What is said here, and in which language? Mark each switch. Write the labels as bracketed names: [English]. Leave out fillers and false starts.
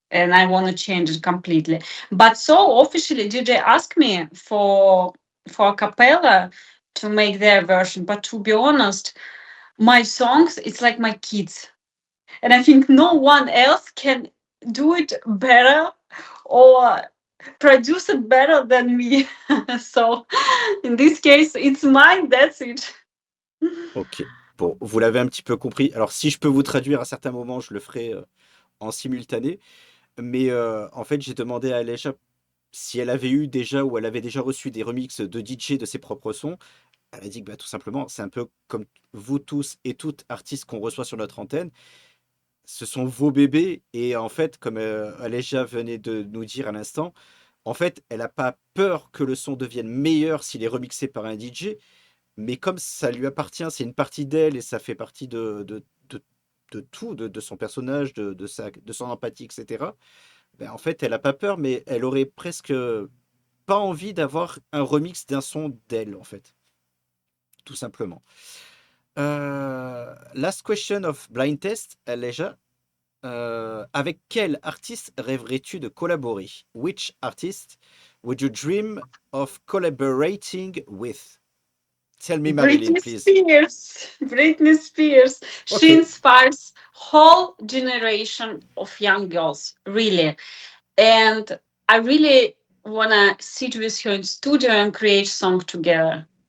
[English] and I want to change it completely. But so officially, DJ asked me for a cappella to make their version. But to be honest, my songs, it's like my kids, and I think no one else can do it better or produce it better than me. So in this case, it's mine. That's it. Ok. [French] Bon, vous l'avez un petit peu compris. Alors, si je peux vous traduire à certains moments, je le ferai en simultané. Mais en fait, j'ai demandé à Aleja si elle avait eu déjà ou elle avait déjà reçu des remixes de DJ de ses propres sons. Elle a dit que bah, tout simplement, c'est un peu comme vous tous et toutes artistes qu'on reçoit sur notre antenne. Ce sont vos bébés. Et en fait, comme Aleja venait de nous dire à l'instant, en fait, elle n'a pas peur que le son devienne meilleur s'il est remixé par un DJ. Mais comme ça lui appartient, c'est une partie d'elle et ça fait partie de tout, de son personnage, de son empathie, etc. Ben, en fait, elle n'a pas peur, mais elle aurait presque pas envie d'avoir un remix d'un son d'elle, en fait. Tout simplement. [English] Last question of blind test, Aleja. [French] Avec quel artiste rêverais-tu de collaborer? [English] Which artist would you dream of collaborating with? Tell me, Marilyn, Britney please. Spears. Britney Spears. She Okay. inspires whole generation of young girls, really. And I really wanna sit with her in studio and create song together.